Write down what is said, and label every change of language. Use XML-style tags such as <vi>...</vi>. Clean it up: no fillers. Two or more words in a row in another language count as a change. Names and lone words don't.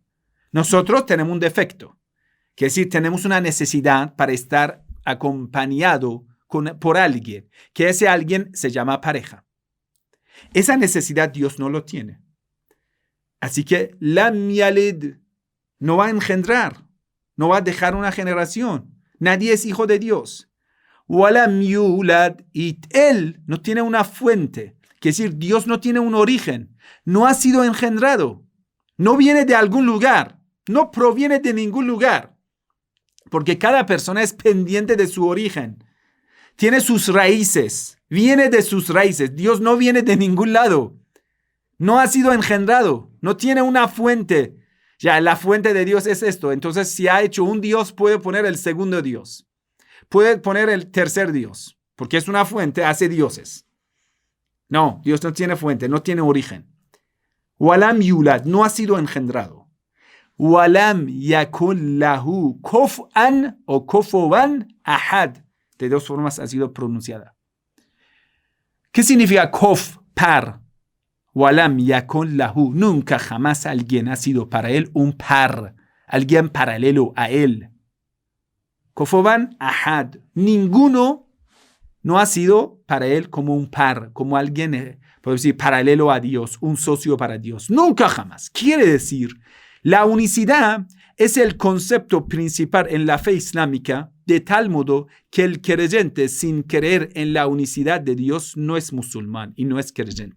<es>Nosotros tenemos un defecto, que es decir, tenemos una necesidad para estar acompañado por alguien, que ese alguien se llama pareja. Esa necesidad Dios no lo tiene. Así que</es> <ar>لم يلد,</ar> <es>no va a engendrar, no va a dejar una generación. Nadie es hijo de Dios.</es> <ar>ولم يولد,</ar> <es>y él no tiene una fuente. Quiere decir, Dios no tiene un origen. No ha sido engendrado. No viene de algún lugar. No proviene de ningún lugar. Porque cada persona es pendiente de su origen. Tiene sus raíces. Viene de sus raíces. Dios no viene de ningún lado. No ha sido engendrado. No tiene una fuente. Ya, la fuente de Dios es esto. Entonces, si ha hecho un Dios, puede poner el segundo Dios. Puede poner el tercer Dios. Porque es una fuente, hace dioses. No, Dios no tiene fuente, no tiene origen.</es> <ar>ولم يولد,</ar> <es>no ha sido engendrado.</es> <ar>ولم يكن له كفءا أو كفوا أحد.</ar> <es>De dos formas ha sido pronunciada. ¿Qué significa kuf, par?</es> <ar>ولم يكن له,</ar> <es>nunca jamás alguien ha sido para él un par, alguien paralelo a él.</es> <ar>كفوا أحد,</ar> <es>ninguno no ha sido para él como un par, como alguien, podemos decir, paralelo a Dios, un socio para Dios. Nunca jamás. Quiere decir, la unicidad es el concepto principal en la fe islámica, de tal modo que el creyente sin creer en la unicidad de Dios no es musulmán y no es creyente.</es>